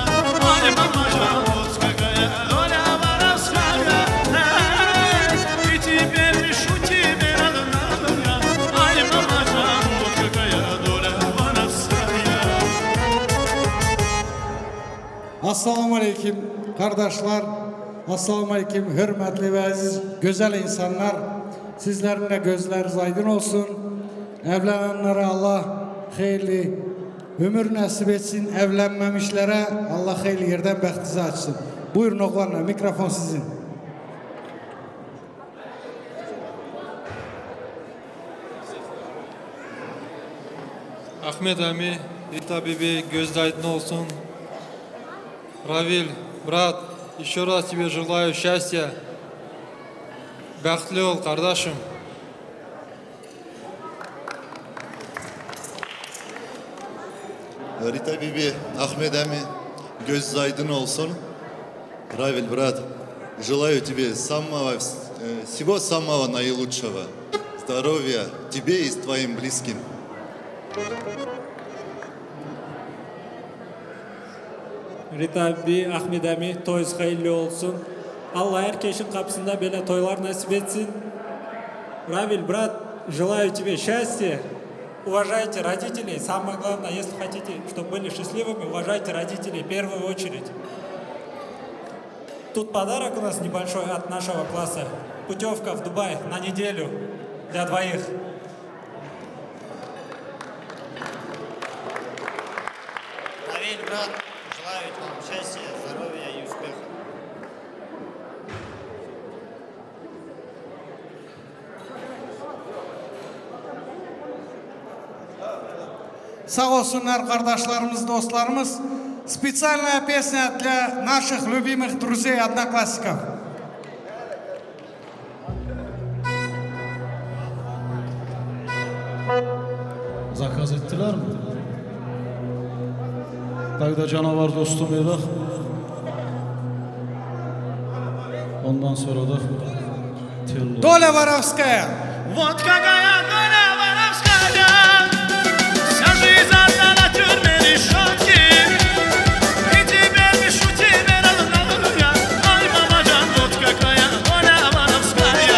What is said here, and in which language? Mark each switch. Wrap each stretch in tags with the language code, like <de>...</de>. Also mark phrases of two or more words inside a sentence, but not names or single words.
<ru>Ой, мама, вот какая доля воровская. И теперь пишу тебе родная. Ой, мама, вот какая доля воровская.</ru> <ar>السلام عليكم</ar> <tr>kardeşler.</tr> <ar>السلام عليكم</ar> <tr>hürmetli ve aziz güzel insanlar. Sizlerin de gözleriniz aydın olsun. Evlenenlere Allah hayırlı ömür nasip etsin. Evlenmemişlere Allah hayırlı yerden bəxtinizi açsın. Buyurun oğlanlar, mikrofon sizin. Ahmet Ami, Rita Bibi, gözde aydın olsun.</tr> <ru>Равиль, брат, еще раз тебе желаю счастья.</ru> <kk>Бақытлы бол, қардашым.</kk> <tr>Rita Bibi, Ahmet Ami, göz aydın olsun.</tr> <ru>Равиль, брат, желаю тебе всего самого наилучшего. Здоровья тебе и твоим близким. Rita Bibi, Ahmet Ami, toyunuz hayırlı olsun. Allah herkesin kapısında böyle toylar nasip etsin. Равиль, брат, желаю тебе счастья. Уважайте родителей. Самое главное, если хотите, чтобы были счастливыми, уважайте родителей в первую очередь. Тут подарок у нас небольшой от нашего класса. Путевка в Дубай на неделю для двоих. Равиль, брат, желаю вам счастья, здоровья и успеха.</ru> <tr>Sağ olsunlar kardeşlerimiz, достlarımız.</tr> <ru>Специальная песня для наших любимых друзей, одноклассников.</ru> <tr>Zakaz ettiler mi? Dayda canavar dostum Irak. Ondan sonra da Tello.</tr> <ru>Доля воровская. Вот какая доля воровская. Вся жизнь одна на тюрьме решетки. И теперь пишу тебе родная. Ой, мамаджан, вот какая доля воровская.</ru>